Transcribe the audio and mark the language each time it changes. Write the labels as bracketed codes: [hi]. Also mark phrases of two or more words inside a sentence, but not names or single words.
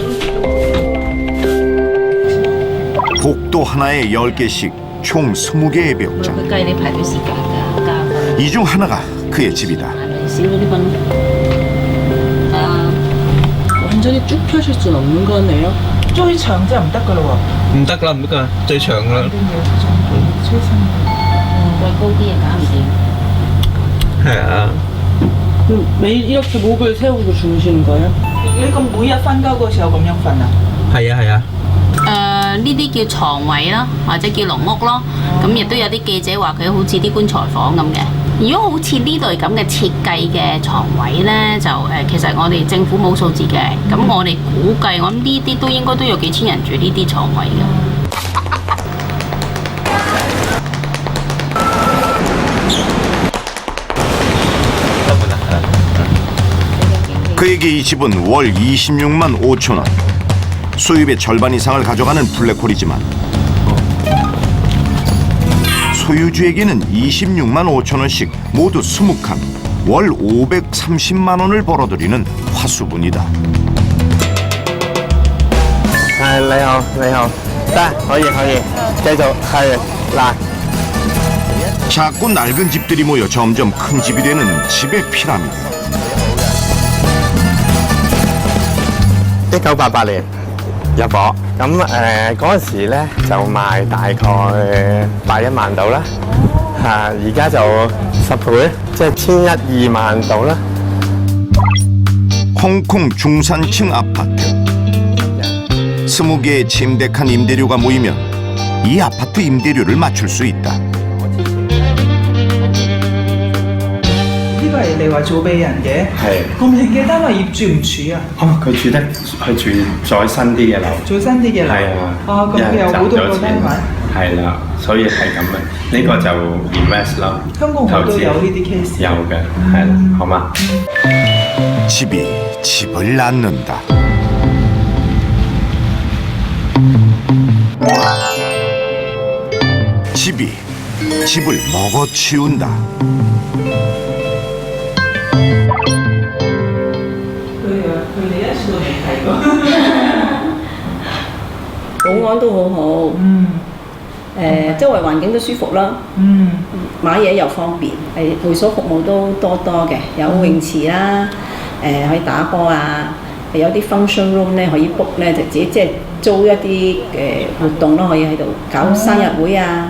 [ko] 복도 하나에 10개씩 총 20개의 벽장. 이 중 하나가 그의 집이다. 완전히 쭉 펴실 순 없는 거네요. [yue] 最長真係唔得㗎咯喎。唔得啦，唔得㗎，最長啦。再高啲又搞唔掂。係啊。 매일 이렇게 목을 세우고 주무시는 거예요? 你咁每日瞓覺嗰時候咁樣瞓啊？係啊係啊。呢啲叫床位啦，或者叫籠屋咯。咁亦都有啲記者話佢好似啲棺材房咁嘅。如果好似呢類咁嘅設計嘅床位咧，就其實我哋政府冇數字嘅。咁我哋估計，我諗呢啲都應該都有幾千人住呢啲床位嘅。 [ko] 그에게 이 집은 월 26만 5천 원. 수입의 절반 이상을 가져가는 블랙홀이지만 소유주에게는 26만 5천 원씩 모두 20칸, 월 530만 원을 벌어들이는 화수분이다. [yue] 你好，你好，得，可以，繼續，係嗱。 [ko] 작고 낡은 집들이 모여 점점 큰 집이 되는 집의 피라미드. [yue] 1988 年入伙，咁嗰陣時咧就賣大概81萬度啦，而家就10倍，即係1100、2萬度啦。 [ko] 홍콩 중산층 아파트. 20개의 침대칸 임대료가 모이면 이 아파트 임대료를 맞출 수 있다. [yue] 呢個係你話租俾人嘅，係咁你嘅單位業主唔住啊？哦，佢住再新啲嘅樓，最新啲嘅樓，係啊，哦咁有好多個單位，係啦，所以係咁嘅。呢個就 invest 咯，香港好多有呢啲 case，有嘅，係啦，好嘛？ [ko] 집이 집을 낳는다. 집이 집을 먹어치운다. [yue] 保安都好好，周圍環境都舒服啦，買嘢又方便，會所服務都多嘅，有泳池啦，可以打波啊，有啲 [en] function room [yue] 咧可以 book 咧，就自己即係租一啲活動咯，可以喺度搞生日會啊。